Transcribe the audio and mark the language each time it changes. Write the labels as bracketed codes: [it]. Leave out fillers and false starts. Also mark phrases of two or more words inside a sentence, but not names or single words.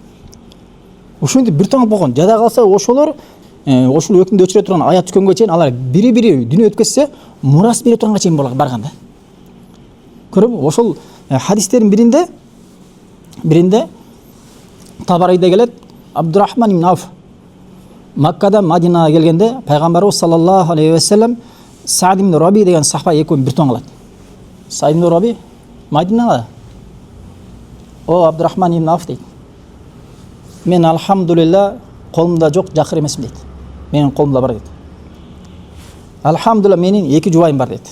[ky] Ошондой бир тууган болгон. Жада калса ошолор ошол өкүмдү өчүрө турган аят түшкөнгө чейин алар бири-бири дүнө өткөзсө мурас бере турганга чейин барган да. Көрөбү? Ошол хадистердин биринде Табарайда келет, Абдурахман ибн Ауф Маккадан Мадинага келгенде пайгамбарыбыз [ar] صلى الله عليه وسلم [ky] Саад ибн Раби деген сахаба экөөнү бир тууган кылат. Саад ибн Раби Мадинага о Абдурахман ибн Ауф дейт. Мен алхамдулилlah колумда жок, жакыр эмесмин дейт. Менин колумда бар дейт. Алхамдулилlah менин эки жубайым бар дейт.